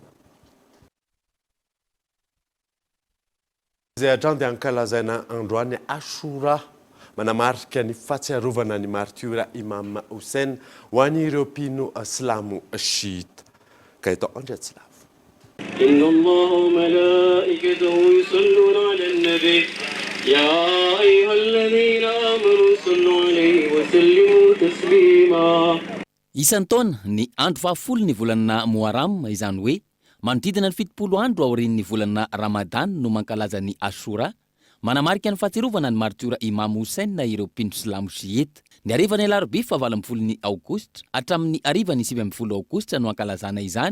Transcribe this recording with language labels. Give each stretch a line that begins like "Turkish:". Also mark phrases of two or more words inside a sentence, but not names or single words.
Malagasy: Izay hatrany dia ankalazaina androany Ashura manamarika ny fahatsiarovana ny martyra Imam Hussein ho an'ireo mpino Silamo Shiita. Kaito Andriatsilavo.
Arabic: إن الله وملائكته يصلون على النبي يا أيها الذين آمنوا صلوا عليه وسلموا تسليما.
Malagasy: Isan'ny taona ny andro 10 ny volana Muharram, izany hoe manodidina ny 70 andro aorian'ny volana Ramadan no mankalaza ny Ashura, manamarika ny fahatsiarovana ny martyra Imam Hussein na ireo mpino Silamo Shiita. Ny arivany Alarobia 20 Aogositra hatramin'ny arivany 20 Aogositra no ankalazana izany.